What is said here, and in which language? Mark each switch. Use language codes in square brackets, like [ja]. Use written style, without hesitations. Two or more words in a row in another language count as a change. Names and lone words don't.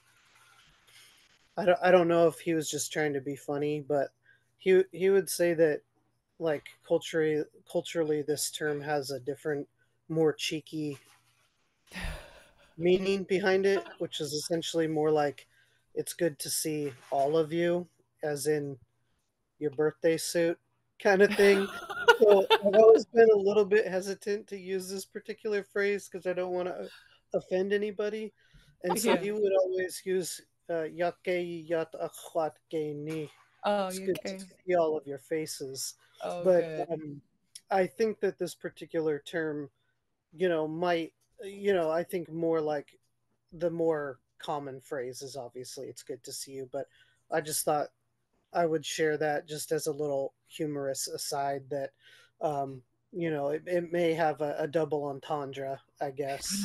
[en] I don't know if he was just trying to be funny, but he would say that like culturally this term has a different, more cheeky meaning behind it, which is essentially more like it's good to see all of you, as in your birthday suit kind of thing. So I've always been a little bit hesitant to use this particular phrase because I don't want to offend anybody. And so yeah. he would always use "Yake yat akhwat ke ni." Oh, It's you good to okay? see all of your faces. Oh, But good. I think that this particular term, might, I think more like the more common phrase is obviously "it's good to see you," but I just thought I would share that just as a little humorous aside that, it may have a double entendre, I guess.